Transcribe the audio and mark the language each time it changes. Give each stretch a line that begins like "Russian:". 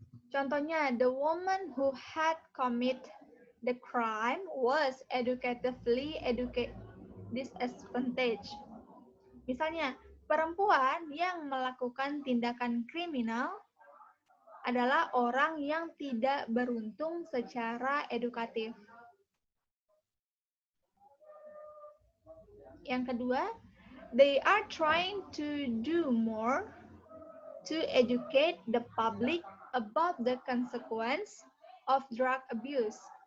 Indonesian: Contohnya,
English: the woman who had commit the crime was educatively disadvantaged.
Indonesian: Misalnya, perempuan yang melakukan tindakan kriminal adalah orang yang tidak beruntung secara edukatif. Yang kedua,
English: they are trying to do more to educate the public about the consequence of drug abuse.